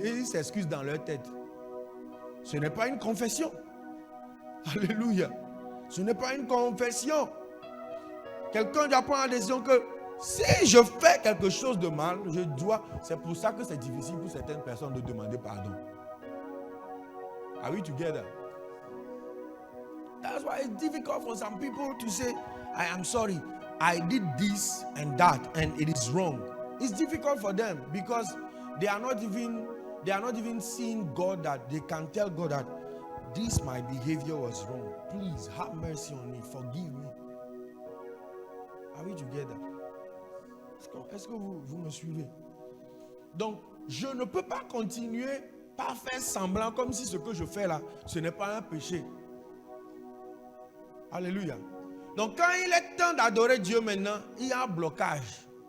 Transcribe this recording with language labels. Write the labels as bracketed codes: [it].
[fr] Et ils s'excusent dans leur tête. Ce n'est pas une confession. Alléluia. Ce n'est pas une confession. Quelqu'un doit prendre la décision que si je fais quelque chose de mal, je dois. C'est pour ça que c'est difficile pour certaines personnes de demander pardon. [en] Are we together? That's why it's difficult for some people to say, I am sorry, I did this and that and it is wrong. It's difficult for them because they are not even seeing God, that they can tell God that this my behavior was wrong. Please have mercy on me, forgive me. Are we together? [fr] Est-ce que vous me suivez? Donc, je ne peux pas continuer par faire semblant comme si ce que je fais là, ce n'est pas un péché. Alléluia. Donc, quand il est temps d'adorer Dieu maintenant, il y a un blocage.